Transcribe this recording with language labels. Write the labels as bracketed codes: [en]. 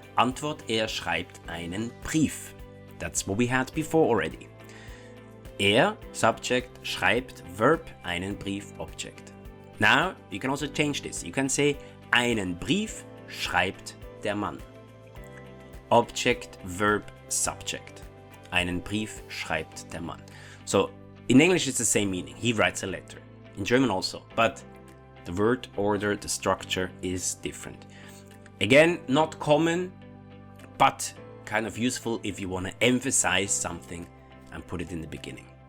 [de] Antwort, schreibt einen Brief. [en] That's what we had before already. Subject, schreibt, verb, einen Brief, object. Now, you can also change this. You can say, [de] einen Brief schreibt der Mann. [en] Object, verb, subject. [de] Einen Brief schreibt der Mann. [en] So, in English it's the same meaning. He writes a letter. In German also. But the word order, the structure is different. Again, not common, but kind of useful if you want to emphasize something and put it in the beginning.